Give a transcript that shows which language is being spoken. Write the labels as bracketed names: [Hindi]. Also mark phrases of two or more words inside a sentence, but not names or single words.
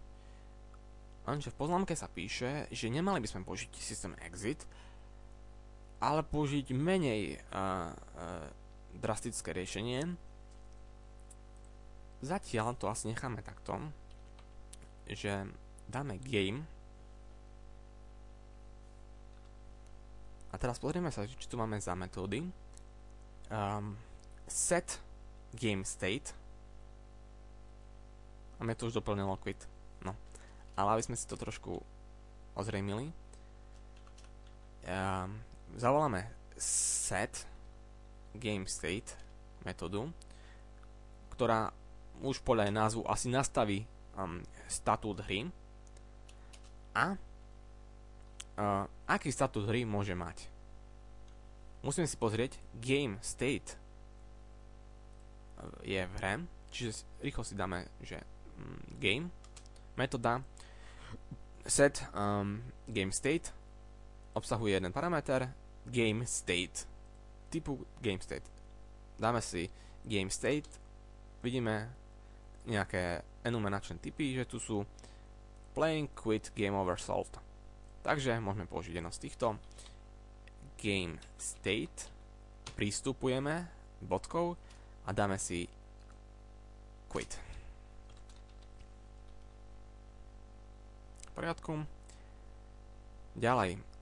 [Slovak] Lenže v poznámke sa píše, že nemali by sme použiť systém exit, ale použiť menej drastické riešenie. Zatiaľ to asi necháme takto, že [English] dáme game [Slovak] a teraz pozrieme sa, či tu máme za metódy. [English] Set game state [Slovak] a mne to už doplnilo quit. No. Ale aby sme si to trošku ozrejmili, zavoláme [English] set game state [Slovak] metódu, ktorá už podľa názvu asi nastaví statút hry a aký statút hry môže mať. Musíme si pozrieť, [English] game state [Slovak] je v hre, čiže rýchlo si dáme, že game, metóda [English] set game state [Slovak] obsahuje jeden parameter [English] game state, [Slovak] typu [English] game state. [Slovak] Dáme si [English] game state, [Slovak] vidíme nejaké enumeračné typy, že tu sú [English] playing, quit, game over, solved. [Slovak] Takže môžeme použiť jedno z týchto. [English] Game state, [Slovak] prístupujeme bodkou a dáme si quit. V poriadku. Ďalej.